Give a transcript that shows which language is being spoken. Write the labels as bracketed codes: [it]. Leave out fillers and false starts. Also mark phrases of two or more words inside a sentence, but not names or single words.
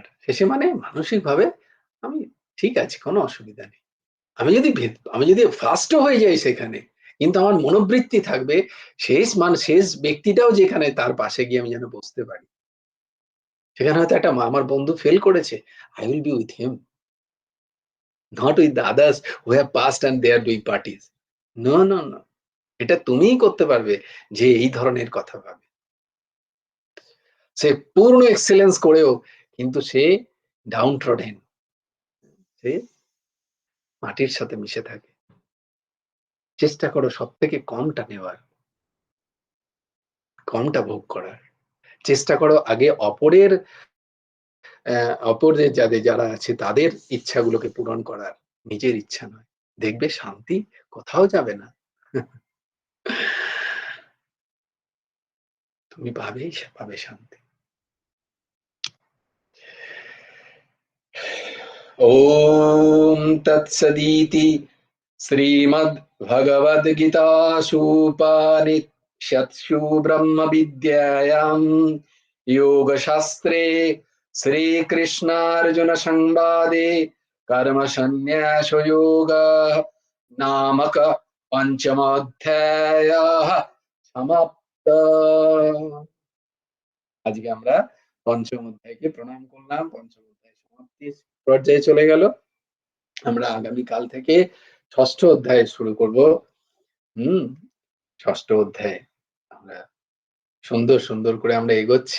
[bn] শেষে মানে মানসিকভাবে আমি ঠিক আছি, কোনো অসুবিধা নেই। আমি যদি ফার্স্ট ও হয়ে যাই সেখানে, কিন্তু আমার মনোবৃত্তি থাকবে শেষ ব্যক্তিটাও যেখানে তার পাশে গিয়ে আমি যেন বসতে পারি। সেখানে হয়তো আমার বন্ধু ফেল করেছে। [en] I will be with him, not with the others who have passed and they are doing parties. No, no, no. [bn] এটা তুমিই করতে পারবে যে এই ধরনের কথা ভাবে। সে পূর্ণ এক্সেলেন্স করেও কিন্তু সে [en] down trodden. [bn] সে মাটির সাথে মিশে থাকে। চেষ্টা করো সবথেকে কমটা নেওয়ার, কমটা ভোগ করার। চেষ্টা করো আগে অপরের যারা আছে তাদের ইচ্ছাগুলোকে পূরণ করার, নিজের ইচ্ছা নয়। দেখবে শান্তি কোথাও যাবে না। তুমি পাবে শান্তি। [sa] ॐ तत्सदिति श्रीमद्भगवद्गीतासूपनिषत्सु ब्रह्मविद्यायां योगशास्त्रे श्रीकृष्णार्जुनसंवादे कर्मसन्न्यासयोगः नामक पञ्चमोऽध्यायः समाप्तः। [bn] আজকে আমরা পঞ্চম অধ্যায়কে প্রণাম করলাম। পঞ্চম অধ্যায় সমাপ্তির পর্যায়ে চলে গেল। আমরা আগামীকাল থেকে ষষ্ঠ অধ্যায় শুরু করব। হুম, ষষ্ঠ অধ্যায় আমরা সুন্দর করে আমরা এগোচ্ছি।